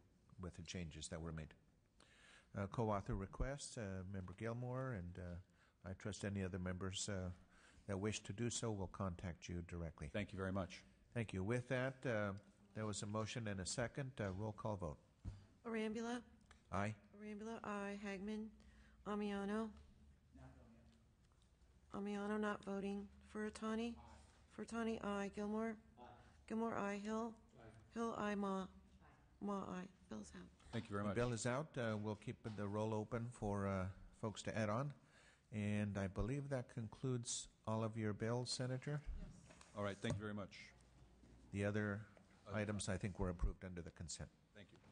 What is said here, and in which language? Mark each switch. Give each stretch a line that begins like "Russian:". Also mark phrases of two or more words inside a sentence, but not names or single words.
English: With the changes that were made. Co-author requests, Member Gilmore, and I trust any other members that wish to do so will contact you directly. Thank you very much. Thank you. With that, there was a motion and a second. Roll call vote. Arambula? Aye. Arambula, aye. Hagman? Amiano? Amiano not voting. Furutani? Furutani, aye. Gilmore? Gilmore, aye. Hill? Hill, aye. Ma? Ma, aye. Bill's out. Thank you very much. The bill is out. We'll keep the roll open for folks to add on. And I believe that concludes all of your bills, Senator. Yes. All right. Thank you very much. The other items, I think, were approved under the consent. Thank you.